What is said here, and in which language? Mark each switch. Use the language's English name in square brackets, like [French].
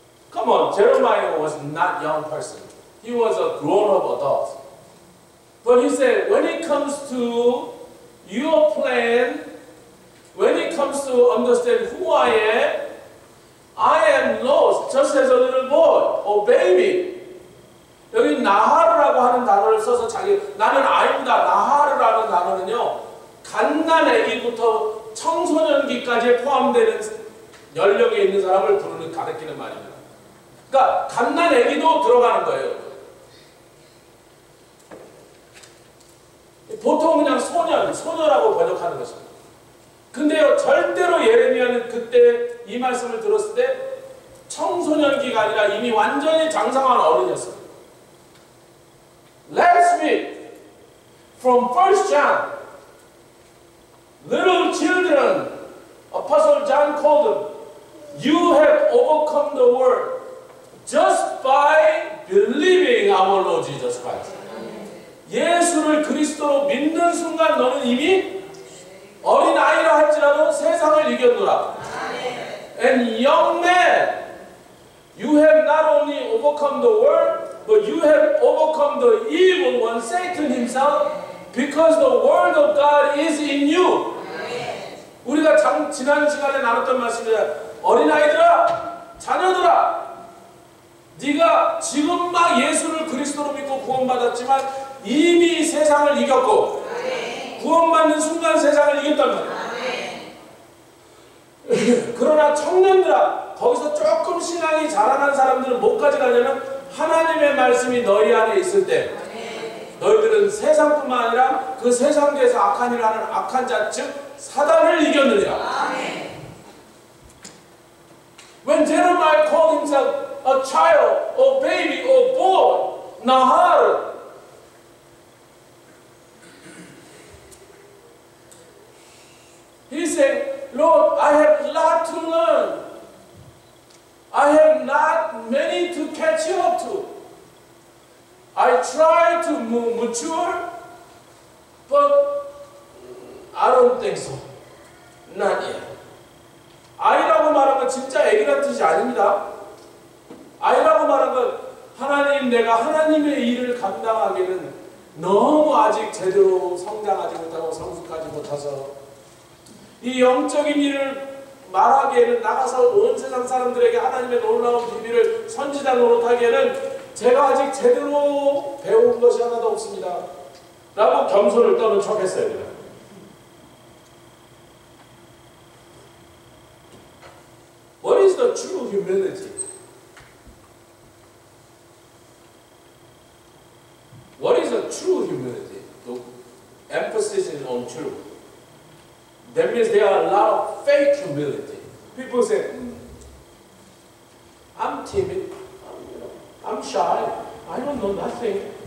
[English] Come on, Jeremiah was not a young person. He was a grown-up adult. But he said, when it comes to your plan, when it comes to understand who I am lost, just as a little boy or baby. [Korean] 여기 나하르라고 하는 단어를 써서 나는 아이다, 나하르라는 단어는요, 갓난아기부터 청소년기까지 포함되는 연령에 있는 사람을 가리키는 말입니다. 그러니까 갓난아기도 들어가는 거예요. 보통 그냥 소녀라고 번역하는 것입니다. 근데요, 절대로 예레미야는 그때 이 말씀을 들었을 때 청소년기가 아니라 이미 완전히 장성한 어른이었어요. [English] Last week, from 1 John, little children, Apostle John called them, you have overcome the world just by believing our Lord Jesus Christ. [Korean] 예수를 그리스도로 믿는 순간 너는 이미 어린아이라 할지라도 세상을 이겼노라. [English] And young man, you have not only overcome the world, but you have overcome the evil one, Satan himself, because the word of God is in you. [Korean] 우리가 지난 시간에 나눴던 말씀이야. 어린아이들아, 자녀들아, 네가 지금 막 예수를 그리스도로 믿고 구원받았지만 이미 세상을 이겼고 구원받는 순간 세상을 이겼단 말이야. 그러나 청년들아, 거기서 조금 신앙이 자라난 사람들은 뭐까지 가냐면 하나님의 말씀이 너희 안에 있을 때 너희들은 세상뿐만 아니라 그 세상에서 악한 일을 하는 악한 자, 즉 사단을 이겼느니라. [English] When Jeremiah called himself a child, or baby, or boy, nahar, he said, Lord, I have a lot to learn. I have not many to catch up to. I try to mature, but I don't think so. Not yet. [Korean] 아이라고 말한 건 진짜 애기란 뜻이 아닙니다. 아이라고 말한 건 하나님, 내가 하나님의 일을 감당하기는 너무 아직 제대로 성장하지 못하고 성숙하지 못해서 이 영적인 일을 말하기에는, 나가서 온 세상 사람들에게 하나님의 놀라운 비밀을 선지자 노릇하기에는 제가 아직 제대로 배운 것이 하나도 없습니다 라고 겸손을 떠는 척했어요. [English] What is the true humility? What is the true humility? The emphasis is on true. That means there are a lot of fake humility. People say, I'm timid, I'm shy, I don't know nothing.